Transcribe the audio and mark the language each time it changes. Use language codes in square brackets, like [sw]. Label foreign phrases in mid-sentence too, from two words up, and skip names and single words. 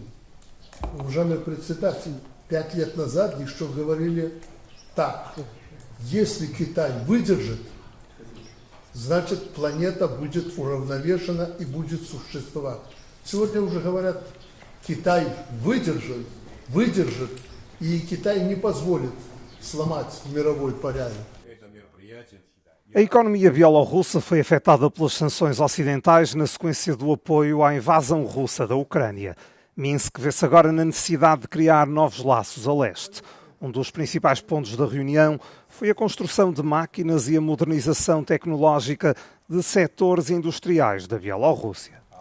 [ru] Уважаемый председатель, 5 лет назад еще говорили так: если Китай выдержит, значит планета будет уравновешена и будет существовать. Сегодня уже говорят, Китай выдержит, и Китай не позволит сломать мировой порядок. [pt] A economia bielorrussa foi afetada pelas sanções ocidentais na sequência do apoio à invasão russa da Ucrânia. Minsk vê-se agora na necessidade de criar novos laços a leste. Um dos principais pontos da reunião foi a construção de máquinas e a modernização tecnológica de setores industriais da Bielorrússia.